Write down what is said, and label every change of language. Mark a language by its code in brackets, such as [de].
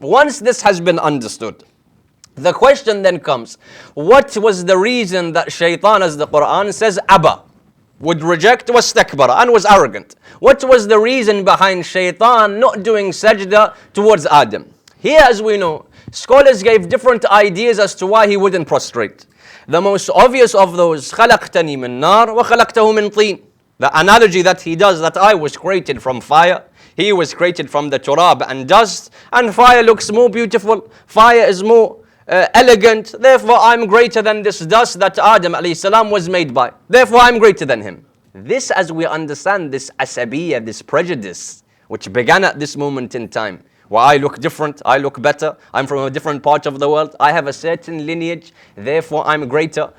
[en] Once this has been understood, the question then comes, what was the reason that shaitan, as the Quran says, Abba, would reject, was stakbara, and was arrogant? What was the reason behind shaitan not doing sajda towards Adam? Here, as we know, scholars gave different ideas as to why he wouldn't prostrate. The most obvious of those, [ar] خَلَقْتَنِي مِن نَارٍ وَخَلَقْتَهُ مِن طِينٍ. [en] The analogy that he does, that I was created from fire, he was created from the turab and dust, and fire looks more beautiful, fire is more elegant, therefore I'm greater than this dust that Adam alayhi salam was made by. Therefore I'm greater than him. This, as we understand, this asabiyya, this prejudice, which began at this moment in time, where I look different, I look better, I'm from a different part of the world, I have a certain lineage, therefore I'm greater.